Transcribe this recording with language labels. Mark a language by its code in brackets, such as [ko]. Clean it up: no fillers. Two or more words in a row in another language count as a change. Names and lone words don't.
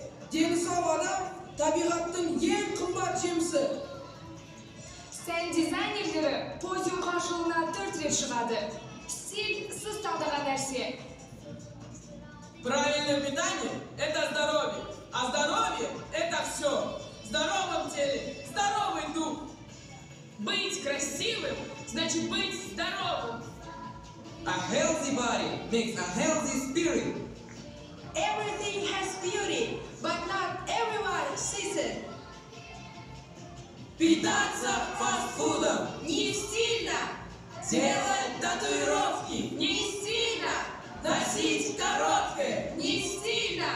[kk] Дені сау адам табиғаттың ең қымбат жемісі. Сән дизайнерлері подиумға жылына 4 рет шығады. Стиль сіз таңдаған нәрсе. [ru] Правильное питание – это здоровье, а здоровье – это все. В здоровом теле здоровый дух. Быть красивым значит быть здоровым. [en] A healthy body makes a healthy spirit. Everything has beauty, but not everyone sees it. [ru] Питаться фастфудом Не стильно, делать татуировки, не стильно, носить короткое, не стильно.